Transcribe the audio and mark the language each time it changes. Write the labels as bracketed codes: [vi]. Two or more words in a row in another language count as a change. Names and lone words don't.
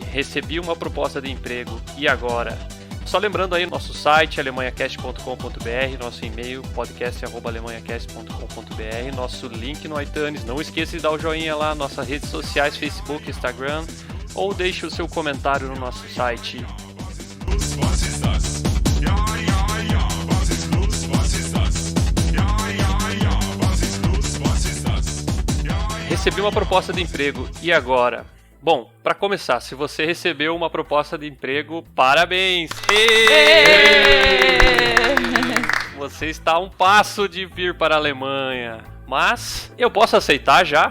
[pt] Recebi uma proposta de emprego, e agora? Só lembrando aí, nosso site, alemanhacast.com.br, nosso e-mail, podcast@alemanhacast.com.br, nosso link no iTunes. Não esqueça de dar o joinha lá, nossas redes sociais, Facebook, Instagram, ou deixe o seu comentário no nosso site. [de] Was ist das? Ja, ja, ja, was ist los? Was ist das? Ja, ja, ja, was ist los? Was ist das? [pt] Recebi uma proposta de emprego, e agora? Bom, para começar, se você recebeu uma proposta de emprego, parabéns! Você está a um passo de vir para a Alemanha. Mas eu posso aceitar já?